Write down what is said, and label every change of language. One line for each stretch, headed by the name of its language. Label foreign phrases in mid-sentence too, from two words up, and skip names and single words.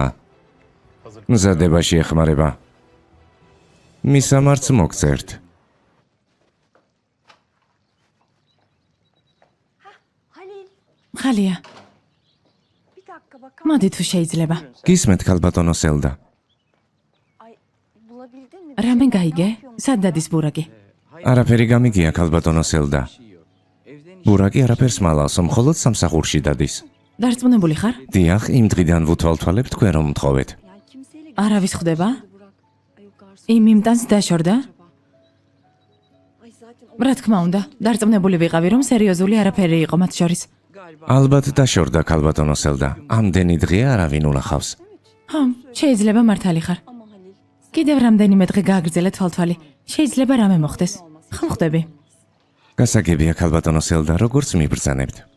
Georgian: მზადებაში ეხმარება. მისამართს მოგწერთ.
Turkish: Halil
Georgian: ხალია,
Turkish: bir dakika bakar
Georgian: მოდი თუ შეიძლება. გისმენთ ქალბატონო სელდა.
Turkish: Ay bulabildin mi?
Georgian: რამე გაიგე? სად დადის ბურაკი? არაფერი გამიგია ქალბატონო სელდა. ბურაკი არაფერს მალავს, მხოლოდ სამსახურში დადის. დარწმუნებული ხარ? დიახ, იმ დღიდან ვუთვალთვალებ თქვენ რომ მთხოვეთ.
Turkish: Yani kimseyle
Georgian: არავის ხდება?
Turkish: Burak. Ay o garson.
Georgian: იმ იმტანს დაშორდა?
Turkish: Ay zaten o
Georgian: რა თქმა უნდა, დარწმუნებული ვიყავი რომ სერიოზული არაფერი იყო მათ შორის. ალბათ დაშორდა ქალბატონო სელდა. ამდენი დღე არავინ ულახავს. ხო, შეიძლება მართალი ხარ.
Turkish: ama Halil.
Georgian: კიდევ რამდენიმე დღე გააგრძელე თვალთვალი. შეიძლება რამე მოხდეს. ხომ ხვდები? გასაგებია ქალბატონო სელდა, როგორც მიბრძანებთ.